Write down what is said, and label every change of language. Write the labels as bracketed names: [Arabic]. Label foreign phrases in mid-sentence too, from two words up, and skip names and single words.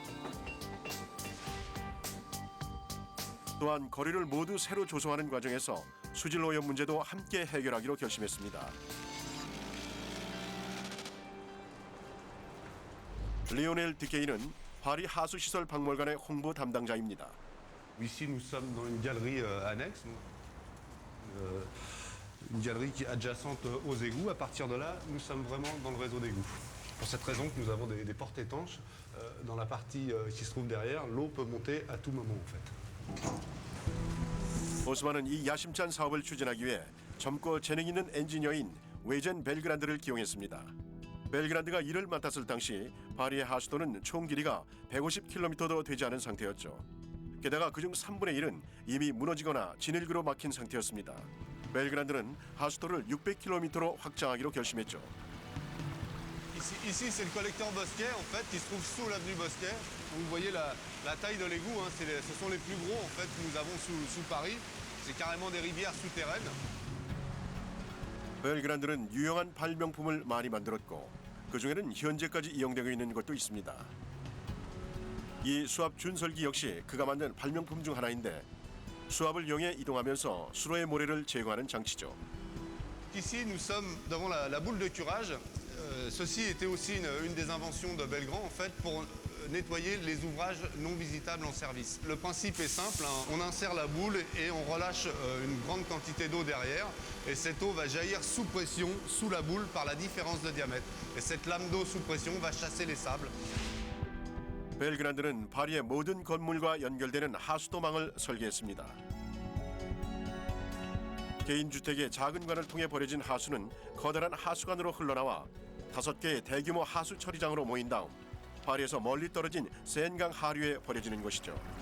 [Korean] 또한 거리를 모두 새로 조성하는 과정에서 수질 오염 문제도 함께 해결하기로 결심했습니다. 리오넬 디케이는 파리 하수시설 박물관의 홍보 담당자입니다. [French] Ici, nous sommes dans une galerie annexe, une galerie qui est adjacente aux égouts. À partir de là, nous sommes vraiment dans le réseau d'égouts. Pour cette raison que nous avons des portes étanches dans la partie qui se trouve derrière, l'eau peut monter à tout moment en fait. [Korean] 오스만은 이 야심찬 사업을 추진하기 위해 젊고 재능 있는 엔지니어인 웨젠 벨그란드를 기용했습니다. 벨그란드가 일을 맡았을 당시 파리의 하수도는 총 길이가 150km도 되지 않은 상태였죠. 게다가 그중 3분의 1은 이미 무너지거나 진흙으로 막힌 상태였습니다. 벨그란드는 하수도를 600km로 확장하기로 결심했죠. [French] Ici, c'est le collecteur Bosquet, en fait, qui se trouve sous l'avenue Bosquet. Vous voyez la taille de l'égout, hein, ce sont les plus gros en fait, que nous avons sous Paris. C'est carrément des rivières souterraines. [Korean] 벨그란드는 유용한 발명품을 많이 만들었고 그중에는 현재까지 이용되고 있는 것도 있습니다. 이 수압 준설기 역시 그가 만든 발명품 중 하나인데 수압을 이용해 이동하면서 수로의 모래를 제거하는 장치죠. [French] Ici, nous sommes devant la boule de curage. Ceci était aussi une des inventions de Belgrand, en fait, pour nettoyer les ouvrages non visitables en service. Le principe est simple, hein, on insère la boule et on relâche une grande quantité d'eau derrière. Et cette eau va jaillir sous pression, sous la boule, par la différence de diamètre. Et cette lame d'eau sous pression va chasser les sables. [Korean] 벨그란드는 파리의 모든 건물과 연결되는 하수도망을 설계했습니다. 개인주택의 작은 관을 통해 버려진 하수는 커다란 하수관으로 흘러나와 5개의 대규모 하수 처리장으로 모인 다음 파리에서 멀리 떨어진 센강 하류에 버려지는 것이죠.